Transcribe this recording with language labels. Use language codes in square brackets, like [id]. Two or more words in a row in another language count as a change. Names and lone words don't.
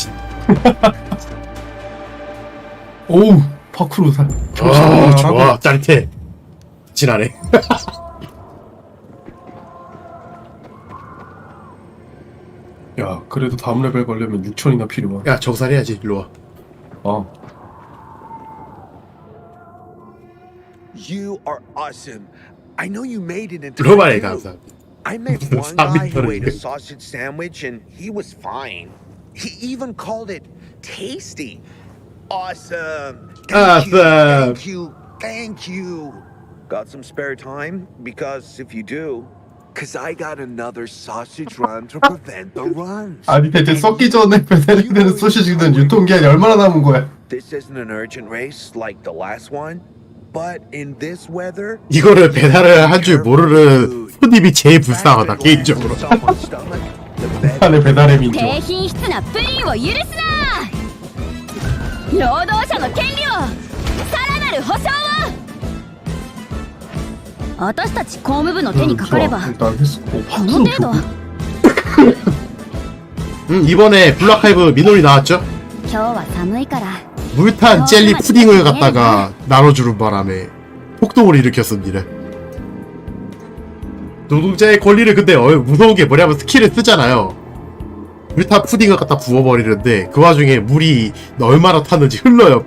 [ko] 오우 파크로 살. 아 좋아 짜릿해. 지나네. 야 그래도 다음 레벨 가려면 6천이나 필요해. 야 정산해야지. 일로와. [en] You are awesome. I know you made it into [ko] 로마에 감사합니다. [en] I met one guy who ate a sausage sandwich and he was fine. He even called it tasty. Awesome. Thank you. Thank you. Got some spare time? Because if you do, because I got another sausage run to prevent the runs. [ko] 아니 대체 썩기 전에 배달이 되는 소시지는 유통기한이 얼마나 남은 거야? [en] This isn't an urgent race like the last one, but in this weather, [ko] 이거를 배달을 한 줄 모르는 손님이 제일 불쌍하다 개인적으로. 안에 배달의 민족. [ja] 低品質なプリンを許すな。労働者の権利をさらなる保障を。私たち公務部の手にかかればこの程度。 [ko] 이번에 블랙하이브 민원이 나왔죠? [ja] 今日は寒いから [ko] 물탄 젤리 푸딩을 갖다가 나눠주는 바람에 폭동을 일으켰습니다. 노동자의 권리를 근데 무서운 게 뭐냐면 스킬을 쓰잖아요. 물탄 푸딩을 갖다 부어버리는데 그 와중에 물이 얼마나 탔는지 흘러요.